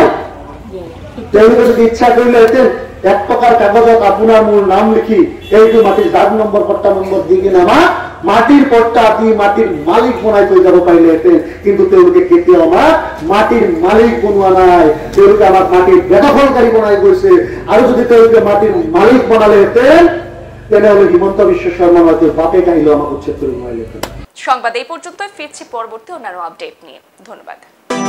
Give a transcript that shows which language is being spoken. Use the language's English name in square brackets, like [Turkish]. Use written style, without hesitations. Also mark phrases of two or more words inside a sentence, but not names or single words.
[Assamese] তেওঁলোকে যদি ইচ্ছা কৰিলেহেঁতেন 1 টকাৰ কাগজত আপোনাৰ মোৰ নাম লিখি এইটো মাটিৰ দাগ নম্বৰ, পট্টা নম্বৰ দি কিনে আমাক মাটিৰ পট্টা দি মাটিৰ মালিক বনাই থৈ যাব পাৰিলেহেঁতেন, কিন্তু তেওঁলোকে কেতিয়াও আমাক মাটিৰ মালিক বনোৱা নাই, তেওঁলোকে আমাক মাটিৰ বেদখলকাৰী বনাই গৈছে। আৰু যদি তেওঁলোকে মাটিৰ মালিক বনালেহেঁতেন তেনেহলে হিমন্ত বিশ্ব শৰ্মা হয়তো বাপে কাহিলেও আমাক উচ্ছেদ করে নোৱাৰিলেহেঁতেন। [Bangla] সংবাদ এই পর্যন্ত, ফিরছি পরবর্তী অন্যান্য আপডেট নিয়ে। ধন্যবাদ।